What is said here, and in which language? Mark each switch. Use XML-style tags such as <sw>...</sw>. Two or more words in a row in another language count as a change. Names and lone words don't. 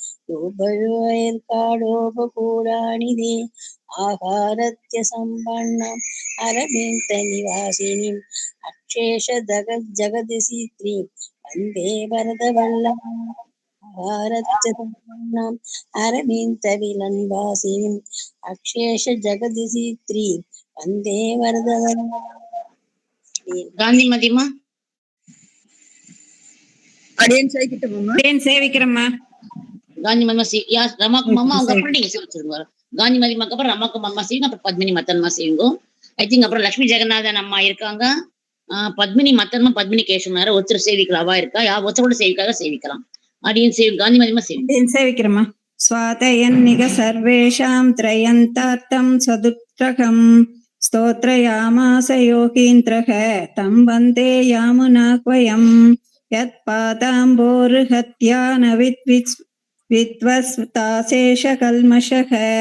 <sa>रूपविवेर्काडोपकूडानि दे आहारत्य सम्पन्नम् अरविन्दनिवासिनीम् अक्षेश जगदीश्वरीं वन्दे वरदवल्लभाम् आहारत्य सम्पन्नम् अरविन्दनिवासिनीम् अक्षेश जगदीश्वरीं वन्दे वरदवल्लभाम्</sa> <ta>காந்தி மதிமா அடியேன் சேவிக்கட்டுமா? சேவிக்கிறம்மா. காந்தி மதிமா ரமாக்கு மாமா அவங்க அப்புறம் நீங்க சேவிச்சிருங்க. காந்தி மதிமாக்கு அப்புறம் ரமாக்கு மாமா செய்யுங்க, அப்புறம் பத்மினி மத்தன்மா செய்யுங்க.</ta> <en>I think</en> <ta>அப்புறம் லட்சுமி ஜெகநாதன் அம்மா இருக்காங்க, பத்மினி மத்தன்மா பத்மினி கேசவனார ஒருத்தர் சேவிக்கலாவா இருக்கா, ஒருத்தர் கூட சேவிக்காக சேவிக்கலாம். அடியேன் சேவி காந்தி மதிமா சேவிக்கிறம்மா.</ta> <sa>स्वातयन्निग सर्वेषां त्रयन्तार्थं सदुत्तरकम् स्तोत्रयामास योगीन्द्रः तं वन्दे यामुनाह्वयम् यत्पादाम्बोरुहत्या न विद्वस्ताशेषकल्मषः</sa>